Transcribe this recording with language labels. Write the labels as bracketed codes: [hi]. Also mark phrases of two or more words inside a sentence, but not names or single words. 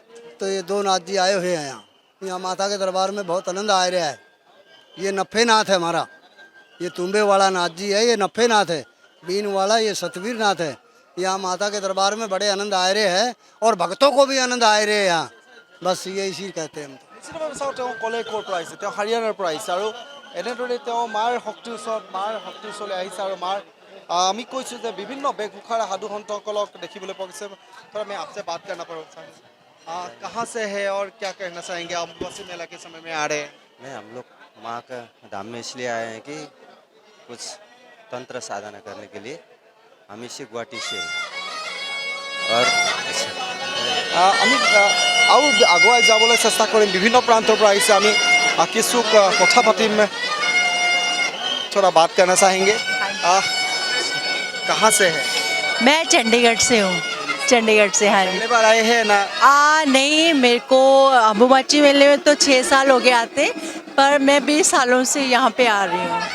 [hi] तो ये दो नाथ जी आए हुए हैं यहाँ माता के दरबार में बहुत आनंद आ रहा है। ये नफे नाथ है हमारा, ये तुम्बे वाला नाथ जी है, ये नफे नाथ है। बीन वाला ये सतवीर नाथ है। यहाँ माता के दरबार में बड़े आनंद आ रहे हैं और भक्तों को भी आनंद आ रहे हैं यहाँ। बस ये इसी कहते हैं हम। [as] নিশ্চিতভাৱে চাওঁ তেওঁ ক'লে ক'ৰ পৰা আহিছে, তেওঁ হাৰিয়ানাৰ পৰা আহিছে আৰু এনেদৰে তেওঁ মাৰ শক্তিৰ ওচৰলৈ আহিছে আৰু মাৰ আমি কৈছোঁ যে বিভিন্ন বেশভূষাৰ সাধু সন্তসকলক দেখিবলৈ পোৱা গৈছে। [hi] थोड़ा मैं आपसे बात करना पड़ेगा। कहाँ से है और क्या कहना चाहेंगे? अम्बुबासी मेला के समय में आ रहे हैं। नहीं, हम लोग माँ का धाम में इसलिए आए हैं कि कुछ तंत्र साधना करने के लिए। हम इसी गुवाहाटी से हैं। और [as] আমি আৰু আগুৱাই যাবলৈ চেষ্টা কৰিম। বিভিন্ন প্ৰান্তৰ পৰা আহিছে। আমি কিছু কথা পাতিম। [hi] थोड़ा बात करना चाहेंगे। कहाँ से है? मैं चंडीगढ़ से हूँ। चंडीगढ़ से, हाँ जी। पहली बार आए हैं ना? नहीं, मेरे को अम्बुबाची मेले में तो 6 साल हो गए आते, पर मैं 20 सालों से यहाँ पे आ रही हूँ।